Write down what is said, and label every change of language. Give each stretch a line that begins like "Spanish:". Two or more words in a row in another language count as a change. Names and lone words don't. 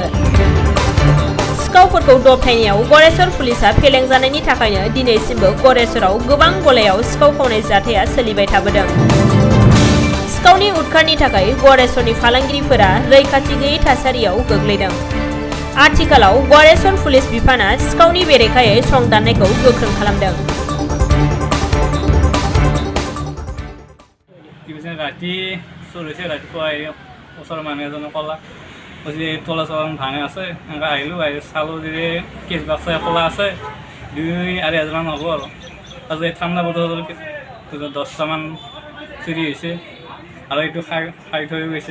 Bodo: सिखावफोरखौ दबथायनायाव गरेसर पुलिसा फेलें जानायनि थाखायनो दिनैसिमबो गरेसराव गोबां गलायाव सिखाव खावनाय जाथाया सोलिबाय थाबोदों। सिखावनि उदखारनि थाखाय गरेसरनि फालांगिरिफोरा रैखाथि गैयै थासारियाव गोग्लैदों। आथिखालाव गरेसर पुलिस बिफाना सिखावनि बेरेखायै संदाननायखौ गोख्रों खालामदों।
Assamese: ৰাতি চলিছে ৰাতিপুৱা ওচৰৰ মানুহ এজনে ক'লা যে তলা চলা ভাঙে আছে এনেকৈ আহিলোঁ চালোঁ যে কেছ বাক্সা খোলা আছে 2-2.5 মান হ'ব আৰু এই ঠাণ্ডা বতৰত 10টামান চুৰি হৈছে আৰু এইটো খাই থৈ গৈছে।